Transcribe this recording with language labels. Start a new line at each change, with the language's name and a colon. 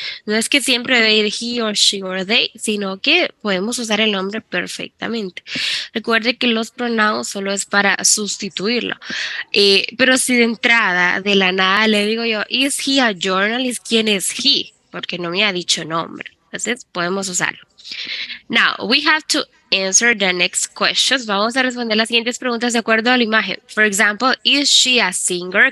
Spanish: No es que siempre va a ir he or she or they, sino que podemos usar el nombre perfectamente. Recuerde que los pronoun solo es para sustituirlo. Pero si de entrada, de la nada, le digo yo,
English: is he a journalist?
Spanish: ¿Quién es he? Porque no me ha dicho nombre. Entonces, podemos usarlo.
English: Now, we have to answer the next questions.
Spanish: Vamos a responder las siguientes preguntas de acuerdo a la imagen.
English: For example, is she a singer?